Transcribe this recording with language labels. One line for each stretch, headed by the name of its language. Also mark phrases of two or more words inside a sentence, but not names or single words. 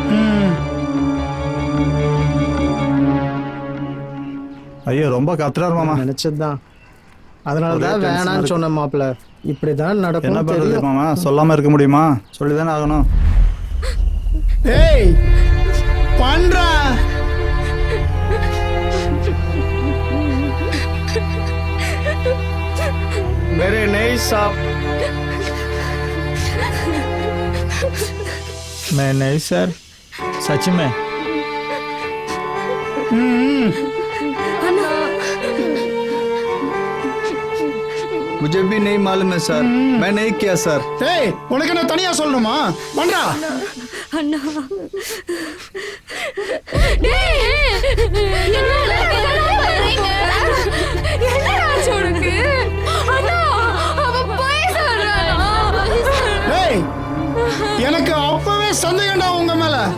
Tamil: ஐயோ, ரொம்ப கத்துறாரு மாமா. நினைச்சதுதான், அதனாலதான் வேணான்னு சொன்ன மாப்பிள்ள. இப்படிதான் நடக்கும். என்ன பண்றது மாமா, சொல்லாம இருக்க முடியுமா? சொல்லிதானே ஆகணும். ஏய் பண்றா.
Hindi: मेरे नहीं साहब, मैं नहीं सर, सच में। मुझे भी नहीं मालूम है सर, मैं नहीं किया सर.
Tamil: ஏய், உனக்கு என்ன தனியா சொல்லணுமா? பண்றா. அண்ணா, ஏய், எனக்கு அப்பவே சந்தேகம்டா உங்க மேல.